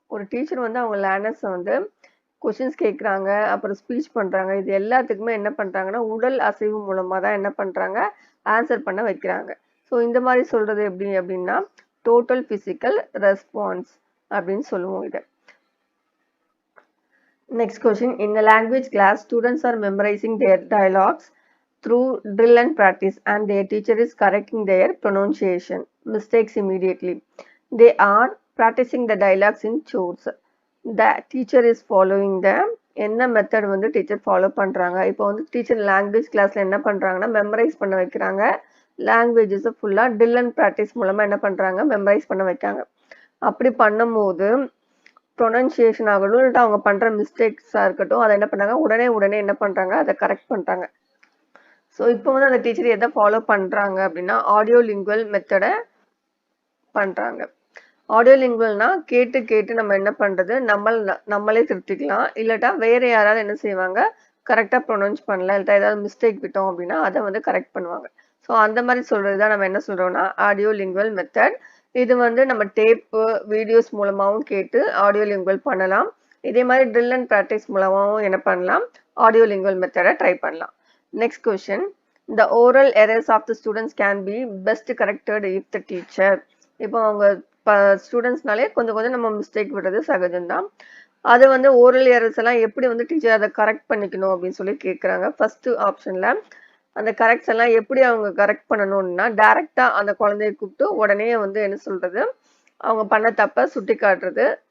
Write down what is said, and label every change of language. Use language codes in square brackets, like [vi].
[ta] ஒரு டீச்சர் வந்து அவங்க லேர்னர்ஸை வந்து கொஷின்ஸ் கேட்குறாங்க, அப்புறம் ஸ்பீச் பண்ணுறாங்க. இது எல்லாத்துக்குமே என்ன பண்ணுறாங்கன்னா உடல் அசைவு மூலமாக தான் என்ன பண்ணுறாங்க ஆன்சர் பண்ண வைக்கிறாங்க. ஸோ இந்த மாதிரி சொல்கிறது எப்படி அப்படின்னா டோட்டல் ஃபிசிக்கல் ரெஸ்பான்ஸ் அப்படின்னு சொல்லுவோம் இதை. [en] Next question, in the language class students are memorizing their dialogues through drill and practice and their teacher is correcting their pronunciation mistakes immediately. They are practicing the dialogues in chores. The teacher is following the [ta] என்ன method வந்து teacher follow பண்ணுறாங்க. இப்போ வந்து teacher language கிளாஸில் என்ன பண்ணுறாங்கன்னா memorise பண்ண வைக்கிறாங்க. லாங்குவேஜஸை ஃபுல்லாக ட்ரில் அண்ட் ப்ராக்டிஸ் மூலமாக என்ன பண்ணுறாங்க மெமரைஸ் பண்ண வைக்காங்க. அப்படி பண்ணும்போது ப்ரொனன்சியேஷன் ஆகட்டும் இல்லாட்டா அவங்க பண்ணுற மிஸ்டேக்ஸாக இருக்கட்டும் அதை என்ன பண்ணுறாங்க உடனே என்ன பண்ணுறாங்க அதை கரெக்ட் பண்ணுறாங்க. ஸோ இப்போ வந்து அந்த டீச்சர் எதை ஃபாலோ பண்ணுறாங்க அப்படின்னா ஆடியோ லிங்குவல் மெத்தடை பண்ணுறாங்க. ஆடியோ லிங்குவல்னா கேட்டு நம்ம என்ன பண்ணுறது நம்மளே திருத்திக்கலாம், இல்லாட்டா வேறு யாராவது என்ன செய்வாங்க கரெக்டாக ப்ரொனவுன்ஸ் பண்ணல இல்லாட்டா ஏதாவது மிஸ்டேக் விட்டோம் அப்படின்னா அதை வந்து கரெக்ட் பண்ணுவாங்க. ஸோ அந்த மாதிரி சொல்கிறது தான் நம்ம என்ன சொல்கிறோம்னா ஆடியோ லிங்குவல் மெத்தட். இது வந்து நம்ம டேப்பு வீடியோஸ் மூலமாகவும் கேட்டு ஆடியோ லிங்குவல் பண்ணலாம். இதே மாதிரி ட்ரில் அண்ட் ப்ராக்டிஸ் மூலமாகவும் என்ன பண்ணலாம் ஆடியோ லிங்குவல் மெத்தடை ட்ரை பண்ணலாம். [en] Next question, the oral errors of the students can be best corrected if the teacher. [ta] இப்போ அவங்க ஸ்டூடெண்ட்ஸ்னாலே கொஞ்சம் நம்ம மிஸ்டேக் விடுறது சகஜம்தான். அது வந்து ஓரல் எரர்ஸ் எல்லாம் எப்படி வந்து டீச்சர் அதை கரெக்ட் பண்ணிக்கணும் அப்படின்னு சொல்லி கேட்குறாங்க. ஃபர்ஸ்ட் ஆப்ஷன்ல அந்த கரெக்ட்ஸ் எல்லாம் எப்படி அவங்க கரெக்ட் பண்ணணும்னா டைரக்டா அந்த குழந்தைய கூப்பிட்டு உடனே வந்து என்ன சொல்றது அவங்க பண்ண தப்ப சுட்டி காட்டுறது.